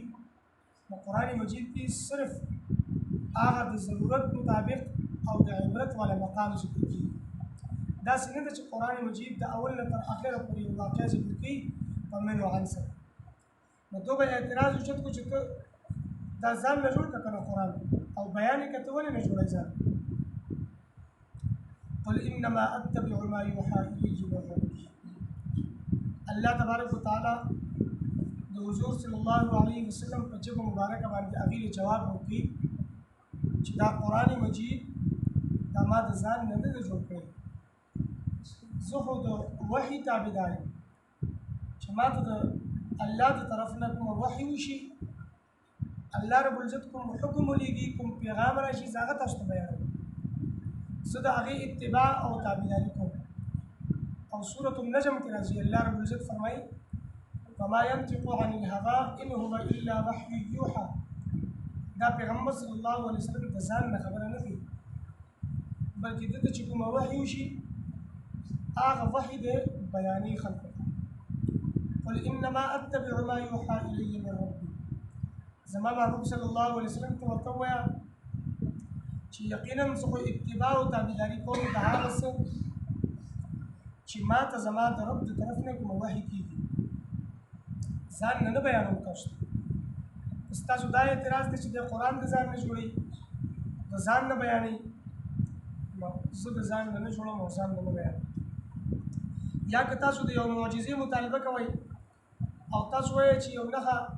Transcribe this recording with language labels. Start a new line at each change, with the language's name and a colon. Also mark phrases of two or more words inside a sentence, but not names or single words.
Pashto: نو قرآن مجید کې صرف هغه د ضرورت مطابق او د عبرت والا مقام ذکر کېږي. داسې نه ده چې قرآن مجید د اول نه تر اخره پورې یو واقعه ذکر کوي په من او عن سره. نو دوی به اعتراض اوچت کړو چې ته دا ځان نه جوړ کړه که نه قرآن او بیان یې که ته ولې نه جوړوې ځان؟
Arabic: قل انما اتبع ما يوحى الي من ربي.
Pashto: الله تبارک وتعالی د حضور
Arabic: صلی الله علیه وسلم
Pashto: په ژبه مبارکه باندې هغې له جواب ورکوي چې دا قرآن مجید دا ما د ځان نه ده جوړ کړی، زه خو د وحي تابعدار یم چې ما ته د الله د طرف نه کوم وحي وشي، الله رب العزت کوم حکم ولیږي، کوم پیغام راشي، زه هغه تاسو ته بیانوم، زه د هغې اتباع او تابعداري کوم. او سورة النجم کې راځي الله رب العزت فرمایي
Arabic: وما ينطق عن الهوى ان هو الا وحي يوحى.
Pashto: دا پیغمبر
Arabic: صلی الله علیه وسلم
Pashto: د ځان نه خبره نه کوي بلکې دته چې کومه وحي وشي هغه وحي د بیانې خلکو
Arabic: قل انما اتبع ما يوحى الي من ربي
Pashto: زما محبوب
Arabic: صلی الله علیه وسلم
Pashto: ته ورته ووایه چې یقینا زه خو اتباع او تابعداري کوم د هغه څه چې ما ته زما د رب د طرف نه کوم وحي کېږي ځان نه بیانوم تاسو ستاسو دا اعتراض دی چې د قرآن د ځان نه جوړوي د ځان نه بیانوي زه د ځان نه جوړوم او ځان نه بیانوم یا که تاسو د یو معجزې مطالبه کوئ او تاسو وایئ چې یو نښه